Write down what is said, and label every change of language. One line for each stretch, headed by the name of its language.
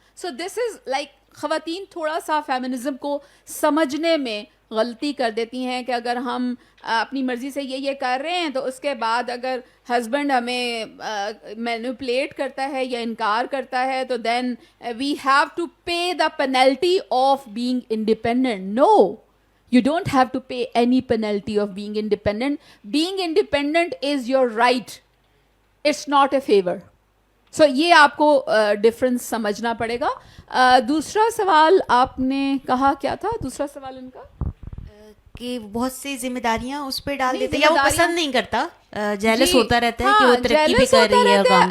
English: so this is like
Urdu: خواتین تھوڑا سا فیمنزم کو سمجھنے میں غلطی کر دیتی ہیں کہ اگر ہم اپنی مرضی سے یہ کر رہے ہیں تو اس کے بعد اگر ہسبینڈ ہمیں مینیپولیٹ کرتا ہے یا انکار کرتا ہے تو
English: Then we have to pay the penalty of being independent. No, you don't have to pay any penalty of being independent. Being independent is your right. It's not a favor.
Urdu: So یہ آپ کو ڈفرنس سمجھنا پڑے گا. دوسرا سوال آپ نے کہا کیا تھا؟ دوسرا سوال ان کا کہ بہت سی ذمہ داریاں اس پہ ڈال دیتے ہیں یا وہ پسند نہیں کرتا, جیلس ہوتا رہتا ہے کہ وہ ترقی بھی کر رہی ہے.